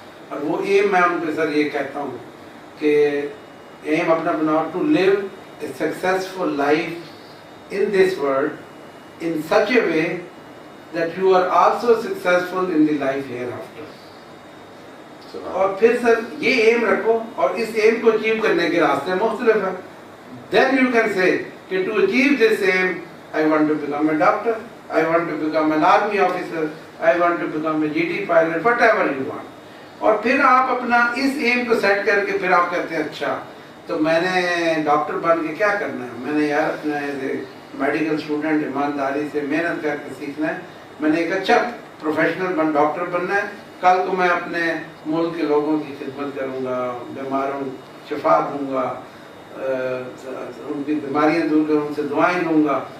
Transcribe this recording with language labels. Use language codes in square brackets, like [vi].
[ur] اور وہ ایم میں ان پہ سر یہ کہتا ہوں کہ ایم اپنا بناؤ [en] To live a successful life in this world in such a way that you are also successful in the life hereafter. [ur] اور پھر سر یہ ایم رکھو, اور اس ایم کو اچیو کرنے کے راستے مختلف ہیں. [en] Then you can say [ur] کہ [en] to achieve this aim, I want to become a doctor, I want to become an army officer, I want to become a GD pilot, whatever you want. [ur] اور پھر آپ اپنا اس M کو set کر کے پھر آپ کہتے ہیں اچھا تو میں نے ڈاکٹر بن کے کیا کرنا ہے, میں نے یار اپنا میڈیکل اسٹوڈنٹ ایمانداری سے محنت کر کے سیکھنا ہے, میں نے ایک اچھا پروفیشنل ڈاکٹر بننا ہے, کل کو میں اپنے ملک کے لوگوں کی خدمت کروں گا, بیماروں شفا دوں گا, ان کی بیماریاں دور کروں, ان سے دعائیں لوں گا.